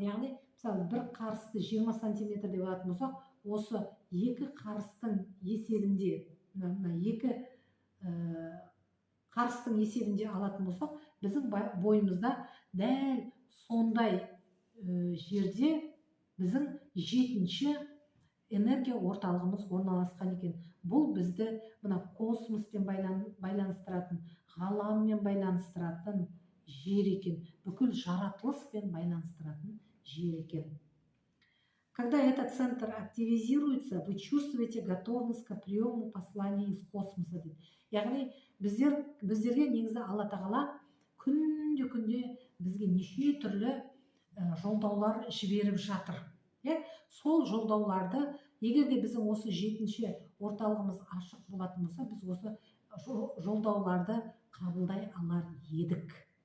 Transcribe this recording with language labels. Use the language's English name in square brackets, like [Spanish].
[Kazakh] Яғни, мысалы, бір қарысты 20 сантиметр деп алатын болсақ, осы екі қарыстың есебінде, екі қарыстың есебінде алатын болсақ, біздің бойымызда дәл сондай жерде біздің жетінші энергия орталығымыз орналасқан екен. Бұл бізді мына космоспен байланыстыратын, ғаламмен байланыстыратын жер екен. Бүкіл жаратылыспен байланыстыратын жер екен. [Russian] Когда этот центр активизируется, вы чувствуете готовность к приему послания из космоса. [Kazakh] Яғни, біздерге негізі Алла тағала күнде бізге неше түрлі жолдаулар жіберіп жатыр. Сол жолдауларды, егер де біздің осы жетінші орталығымыз ашық болатын болса, біз осы жолдауларды қабылдай алар едік.